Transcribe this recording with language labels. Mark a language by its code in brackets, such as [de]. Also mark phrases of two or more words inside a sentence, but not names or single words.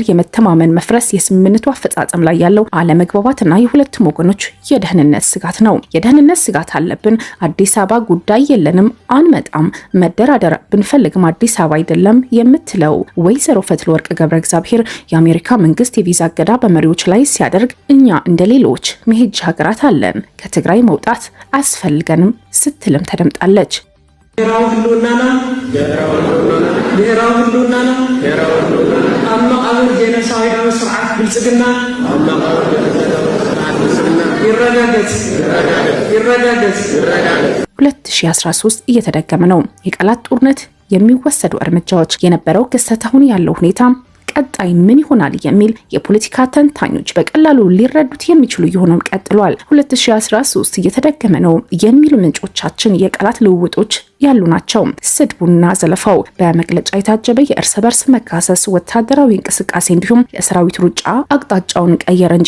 [am] የመተማመን መፍረስ፣ የስምምነቱ አፈጻጸም ላይ ያለው አለመግባባትና የሁለቱም ወገኖች የደህንነት ስጋት ነው። የደህንነት ስጋት አለብን፣ አዲስ አበባ ጉዳይ የለንም፣ አንመጣም፣ መደራደር ብንፈልግም አዲስ አበባ አይደለም የምትለው ወይዘሮ ፈትለወርቅ ገብረ እግዚአብሔር የአሜሪካ መንግስት የቪዛ እገዳ በመሪዎች ላይ ሲያደርግ እኛ እንደ ሌሎች መሄጃ ሀገራት አለን፣ ከትግራይ መውጣት አያስፈልገንም ስትልም ተደምጣለች። [ti] ብሔራዊ ህልውናና ኣብ መቃብር ጄኖሳይዳዊ ስርዓት ብልጽግና ይረጋገጽ። [am] 2013 እየተደገመ ነው። የቃላት ጦርነት፣ የሚወሰዱ እርምጃዎች፣ የነበረው ክስተት፣ አሁን ያለው ሁኔታ ቀጣይ ምን ይሆናል የሚል የፖለቲካ ተንታኞች በቀላሉ ሊረዱት የሚችሉ የሆነም ቀጥሏል። 2013 እየተደገመ ነው የሚሉ ምንጮቻችን የቃላት ልውውጦች ያሉ ናቸው። ስድቡና ዘለፋው በመግለጫ የታጀበ የእርስ በርስ መካሰስ፣ ወታደራዊ እንቅስቃሴ እንዲሁም የሰራዊት ሩጫ አቅጣጫውን ቀየረ እንጂ